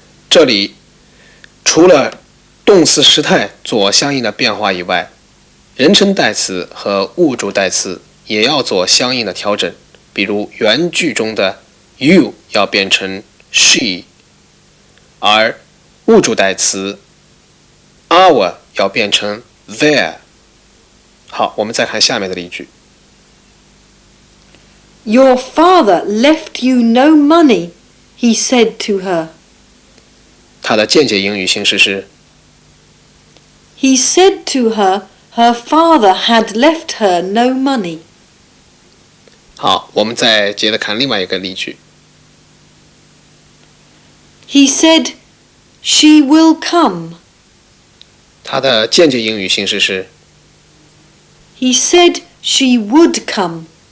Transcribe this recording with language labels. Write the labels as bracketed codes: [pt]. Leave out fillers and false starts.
[zh] 这里除了动词时态做相应的变化以外，人称代词和物主代词也要做相应的调整。比如原句中的 you 要变成 she， 而物主代词 our 要变成 their。好，我们再看下面的例句。 [en] Your father left you no money, he said to her. [zh] 它的间接英语形式是 [en] He said to her her father had left her no money. [zh] 好，我们再接着看另外一个例句。 [en] He said, she will come. [zh] 它的间接英语形式是 [en] He said she would come.